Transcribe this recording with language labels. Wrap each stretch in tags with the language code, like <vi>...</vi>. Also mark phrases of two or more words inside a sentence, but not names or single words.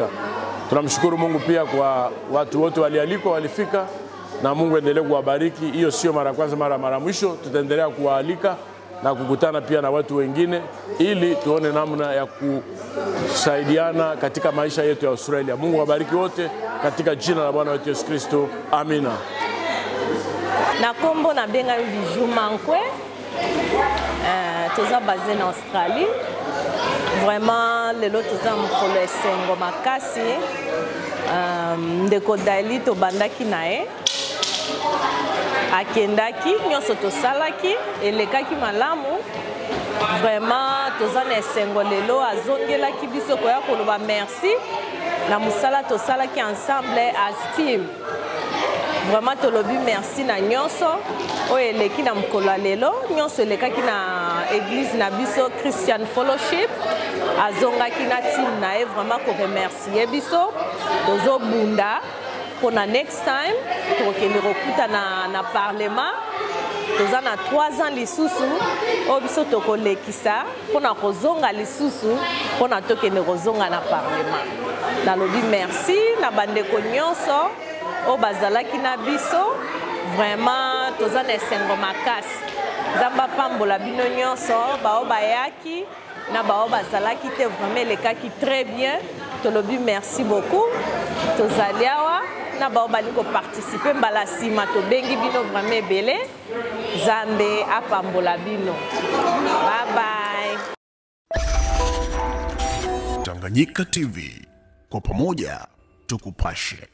<sw>Tunamshukuru Mungu pia kwa watu wote walialikwa walifika, na Mungu endelee kuwabariki. Hiyo sio mara kwanza mara mwisho, tutaendelea kuwaalika na kukutana pia na watu wengine ili tuone namna ya kusaidiana katika maisha yetu ya Australia. Mungu wabariki wote katika jina la Bwana wetu Yesu Kristo. Amina.</sw> <ln>Na kombo na benga Bijou Mankwe, toza</ln> <fr>basé en Australie.</fr> <ln>Vraiment lelo toza mokolo esengo makasi. Ndeko Daily to bandaki nae. Akendaki nyonso tosalaki elekaki malamu. Vraiment toza na esengo lelo azongelaki biso koya koloba merci na musala tosalaki ensemble</ln> <en>as team.</en> <ln>Vraiment tolobi merci na nyonso oyo eleki na mokolo lelo nyonso elekaki na église na biso Christian Fellowship azongaki na team na e vraiment ko remercier biso tozobunda pour na</ln> <en>next time</en> <ln>tokende kokuta na parlement toza na 3 ans lisusu oyo biso tokolekisa mpona kozonga lisusu mpona tokende kozonga na parlement. Nalobi merci na bandeko nyonso o bazalaki na biso vraiment toza na esengo makasi. Nzamba pambola bino nyonso bao bayaki na bao bazalaki te vraiment elekaki</ln> <fr>très bien.</fr> <ln>Tolobi</ln> <fr>merci beaucoup.</fr> <ln>Tozali awa na bao bali ko participer mbala sima tobengi bino vraiment ebele. Nzambe apambola bino.</ln> <en>Bye bye.</en> <sw>Tanganyika TV, kwa pamoja tukupashe.</sw>